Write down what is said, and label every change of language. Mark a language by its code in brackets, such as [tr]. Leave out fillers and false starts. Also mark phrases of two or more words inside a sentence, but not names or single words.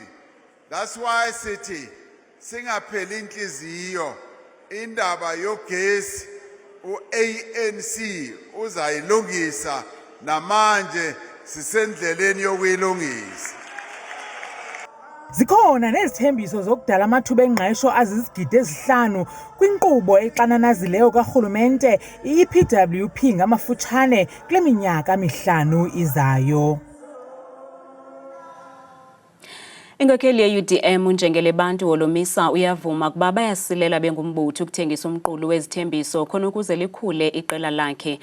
[en] That's why [zu] sithi singapheli inhliziyo indaba yogesi u-ANC uzayilungisa namanje sisendleleni yokuyilungisa. [xh] Zikhona nezithembiso zokudala amathuba engqesho azizigidi ezi5 kwinkqubo exananazileyo karhulumente i-EPWP ngamafutshane kule minyaka 5 izayo. Inkokheli ye-UDM uNjengele Bantu Holomisa uyavuma kuba bayasilela bengumbutho ukuthengisa umqulu wezithembiso khona ukuze likhule iqela lakhe.